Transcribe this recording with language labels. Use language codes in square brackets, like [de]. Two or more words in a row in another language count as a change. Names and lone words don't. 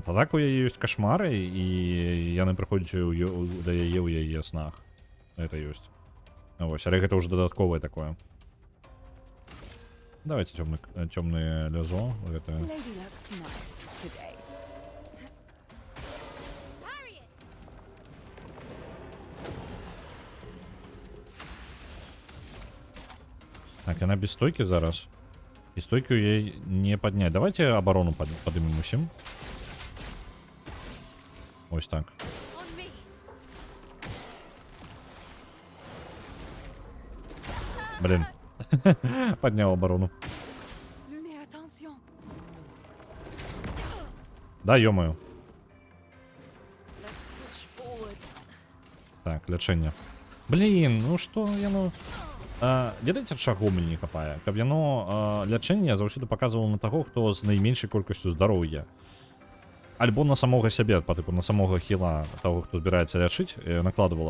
[be] А так у яе ёсць кашмары, і яны прыходзяць да яе ў яе снах. Гэта ёсць. Вось, але гэта ўжо дадатковае такое. Давайте цёмнае лязо. Гэта... [en] Lady Luck smile today. Parry it! [be] Так, яна без стойкі зараз. І стойку ей не падняць. Давайте абарону падымем усім. Ось так. [en] On me! [be] Блин. [ru] Поднял оборону. [en] Luné, attention. [be] Да, ё-моё. [en] Let's push forward. [be] Так, лячэнне. Блин, ну што яно... Ведаеце, чаго мне не хапае? Каб яно лячэнне заўсёды паказвала на таго, хто з найменшай колькасцю здароўя. Альбо на самога сябе, па тыпу на самога хіла таго, хто збіраецца лячыць, накладывала.